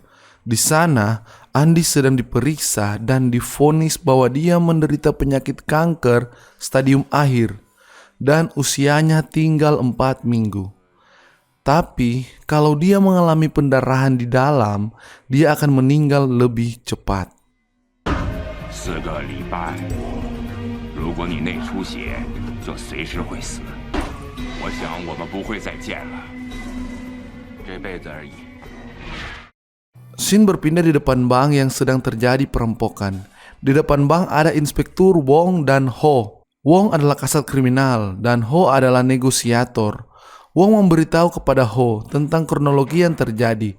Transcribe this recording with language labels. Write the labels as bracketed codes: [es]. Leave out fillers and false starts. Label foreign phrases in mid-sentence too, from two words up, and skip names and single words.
[id] Di sana, Andy sedang diperiksa dan divonis bahwa dia menderita penyakit kanker stadium akhir dan usianya tinggal 4 minggu. Tapi, kalau dia mengalami pendarahan di dalam, dia akan meninggal lebih cepat. [zh] 4 个礼拜，如果你内出血，就随时会死。我想我们不会再见了，这辈子而已。 [id] Scene berpindah di depan bank yang sedang terjadi perampokan. Di depan bank ada Inspektur Wong dan Ho. Wong adalah kasat kriminal dan Ho adalah negosiator. Wong memberitahu kepada Ho tentang kronologi yang terjadi.